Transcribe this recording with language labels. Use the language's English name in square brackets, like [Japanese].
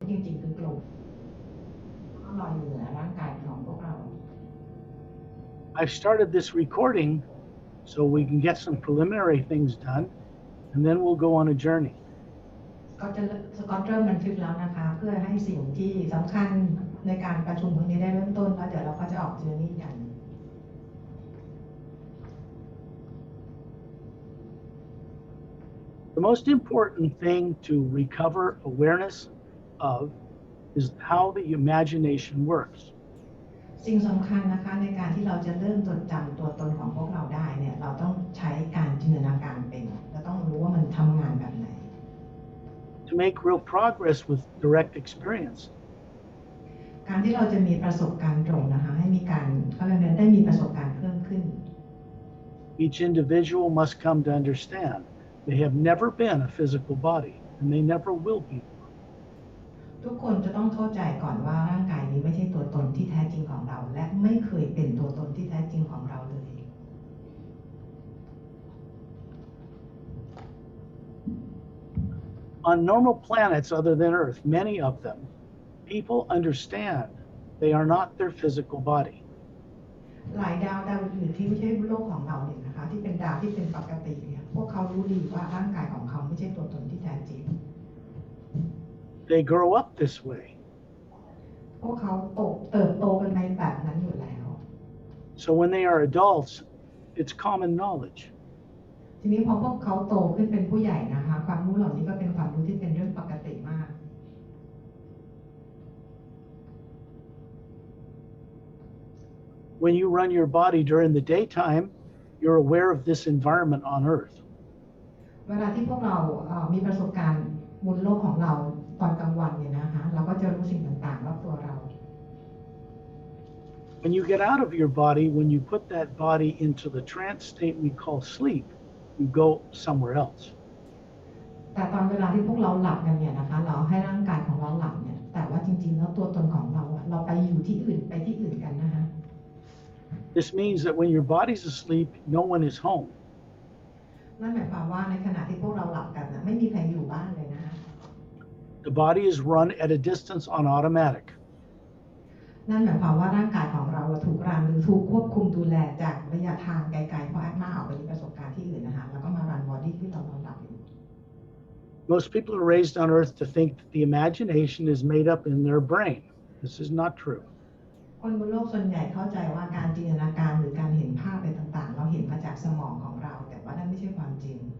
[Thai] ริงๆคือกลมลอยอยู่เหนือร่างกายของพวกเรา [English] I've started this recording so we can get some preliminary things done, and then we'll go on a journey. [Thai] สกอตเริ่มบันทึกแล้วนะคะเพื่อให้สิ่งที่สำคัญในการประชุมครั้งนี้ได้เริ่มต้นแล้วเดี๋ยวเราก็จะออกเจอร์นี่กัน [English] The most important thing to recover awareness of is how the imagination works. [Thai] สิ่งสำคัญนะคะในการที่เราจะเริ่มจดจำตัวตนของพวกเราได้เนี่ยเราต้องใช้การจินตนาการเป็นเราต้องรู้ว่ามันทำงานแบบไหน [English] To make real progress with direct experience, [Thai] การที่เราจะมีประสบการณ์ตรงนะคะให้มีการเขาเรียกว่าได้มีประสบการณ์เพิ่มขึ้น [English] each individual must come to understand they have never been a physical body, and they never will be. [Thai] ทุกคนจะต้องเข้าใจก่อนว่าร่างกายนี้ไม่ใช่ตัวตนที่แท้จริงของเราและไม่เคยเป็นตัวตนที่แท้จริงของเราเลย [English] On normal planets other than Earth, many of them, people understand they are not their physical body. [Thai] หลายดาวอื่นที่ไม่ใช่โลกของเราเนี่ยนะคะที่เป็นดาวที่เป็นปกติเนี่ยพวกเขารู้ดีว่าร่างกายของเขาไม่ใช่ตัวตนที่แท้จริง [English] They grow up this way. [Thai] พวกเขาเติบโตกันในแบบนั้นอยู่แล้ว [English] So when they are adults, it's common knowledge. [Thai] ทีนี้พอพวกเขาโตขึ้นเป็นผู้ใหญ่นะคะความรู้เหล่านี้ก็เป็นความรู้ที่เป็นเรื่องปกติมาก [English] When you run your body during the daytime, you're aware of this environment on Earth. [Thai] เวลาที่พวกเรามีประสบการณ์บนโลกของเราตอนกลางวันเนี่ยนะคะเราก็จะรู้สิ่งต่างๆรอบตัวเรา [English] When you get out of your body, when you put that body into the trance state we call sleep, you go somewhere else. [Thai] แต่ตอนเวลาที่พวกเราหลับกันเนี่ยนะคะเราให้ร่างกายของเราหลับเนี่ยแต่ว่าจริงๆแล้วตัวตนของเราเราไปอยู่ที่อื่นไปที่อื่นกันนะคะ [English] This means that when your body's asleep, no one is home. [Thai] นั่นหมายความว่าในขณะที่พวกเราหลับกันนะไม่มีใครอยู่บ้านเลยนะคะ [English] The body is run at a distance on automatic. [Thai] นั่นหมายความว่าร่างกายของเราถูกรันหรือถูกควบคุมดูแลจากระยะทางไกลๆเพราะแอดมาออกไปมีประสบการณ์ที่อื่นนะคะแล้วก็มารันบอดี้ที่เรานอนหลับอยู่ [English] Most people are raised on Earth to think that the imagination is made up in their brain. This is not true. [Thai] คนบนโลกส่วนใหญ่เข้าใจว่าการจินตนาการหรือการเห็นภาพอะไรต่างๆเราเห็นมาจากสมองของเราแต่ว่านั่นไม่ใช่ความจริง